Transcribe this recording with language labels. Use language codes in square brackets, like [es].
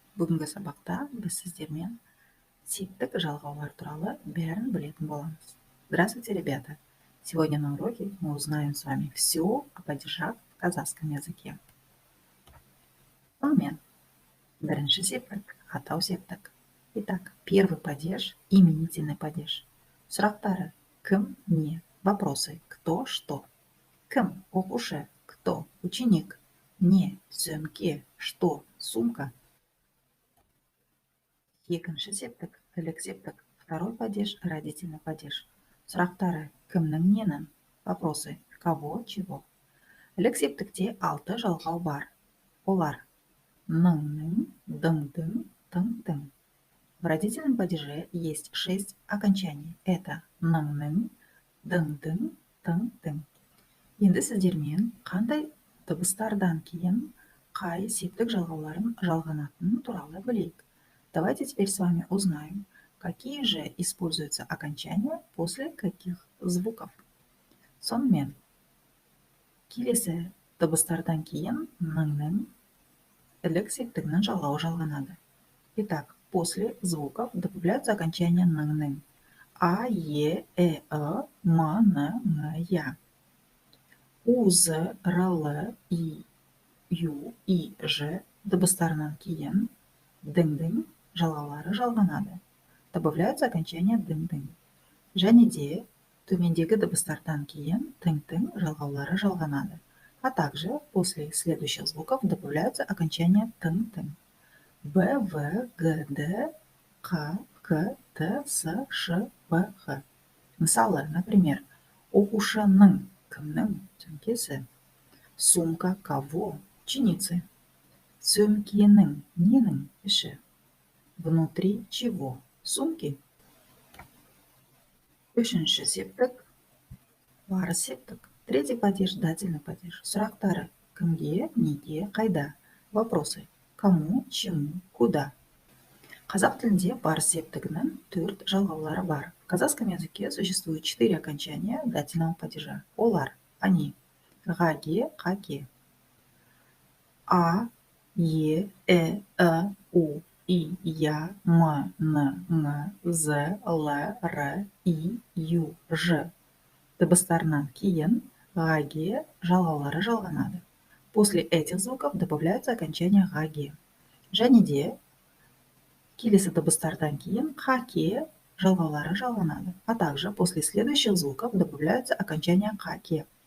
[kk] Бүгінгі сабақта біз сіздермен септік жалғаулар туралы бәрін білетін боламыз. [ru] Здравствуйте, ребята! Сегодня на уроке мы узнаем с вами все о падежах в казахском языке. [kk] Сонымен, бірінші септік, атау септік. [ru] Итак, первый падеж – именительный падеж. [kk] Сұрақтары: кім, не? [ru] Вопросы: кто, что? [kk] Кім – оқушы, [ru] кто – ученик, [kk] не – сөмке, [ru] что – сумка. [kk] Екінші септік, ілік септік. [ru] Второй падеж – родительный падеж. [kk] Сұрақтары: кімнің, ненің? [ru] Вопросы: кого, чего? [kk] Ілік септікте 6 жалғау бар. Олар: ныңның, дыңдың, тыңтың. [ru] В родительном падеже есть 6 окончаний. Это ныңның, дыңдың, тыңтың. [kk] Енді сіздермен қандай дыбыстардан кейін қай септік жалғауларын жалғанатыны туралы білейік. [ru] Давайте теперь с вами узнаем, какие же используются окончания после каких звуков. [kk] Сонымен, келесі дыбыстардан кейін ныңның ілік септігінің жалғауы жалғанады. [ru] Итак, после звуков добавляются окончания ныңның. А, Е, Э, М, Н, Ң, Я. [kk] У, З, Р, Л, И, Ю, И, Ж дыбыстарынан кейін дың-дың жалғаулары жалғанады. [ru] Добавляются окончания дың-дың. [kk] Және де төмендегі дыбыстардан кейін тың-тың жалғаулары жалғанады. [ru] А также после следующих звуков добавляются окончания тың-тың. Б, В, Г, Д, К, К, Т, С, Ш, Б, Х. [kk] Мысалы, [ru] например, [kk] оқушының, кімнің, сөмкесі. [ru] Сумка кого? Ученицы. [kk] Сөмкенің, ненің, іші. [ru] Внутри чего? Сумки. [kk] Үшінші септік, барыс септік. [ru] Третий падеж – дательный падеж. [kk] Сұрақтары: кімге, неге, қайда? [ru] Вопросы: кому, чему, куда? [kk] Қазақ тілінде барыс септігінің 4 жалғаулары бар. [ru] В казахском языке существует 4 окончания дательного падежа. [kk] Олар: [ru] они: [kk] ғаге, қаке. А, Е, Э, У, И, Я, М, Н, Ң, З, Л, Р, И, Ю, Ж дыбыстарынан кейін ғаге жалғаулары жалғанады. [ru] После этих звуков добавляются окончания ғаге. [kk] Және де келесі дыбыстардан кейін қаке жалғаулары жалғанады. [ru] А также после следующих звуков добавляются окончания қаке.